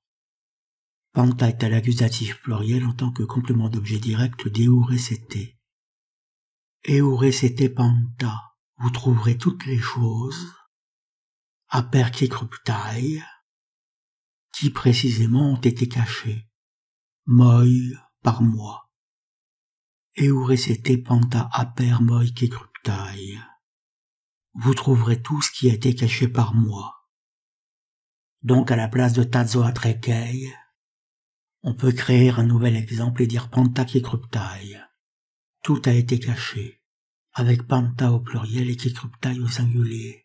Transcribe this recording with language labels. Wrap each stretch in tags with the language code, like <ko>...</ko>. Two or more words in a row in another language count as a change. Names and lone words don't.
<fr>Panta est à l'accusatif pluriel en tant que complément d'objet direct d'eurecete.</fr> <el>εὑρήσετε πάντα,</el> <fr>vous trouverez toutes les choses,</fr> <el>ἅπερ κέκρυπται,</el> <fr>qui précisément ont été cachées, moi par moi.</fr> <el>εὑρήσετε πάντα ἅπερ μοι κέκρυπται,</el> <fr>vous trouverez tout ce qui a été caché par moi. Donc à la place de</fr> <el>τὰ ζῷα τρέχει,</el> <fr>on peut créer un nouvel exemple et dire</fr> <el>πάντα κέκρυπται.</el> <fr>Tout a été caché, avec panta au pluriel et kekruptai au singulier.</fr>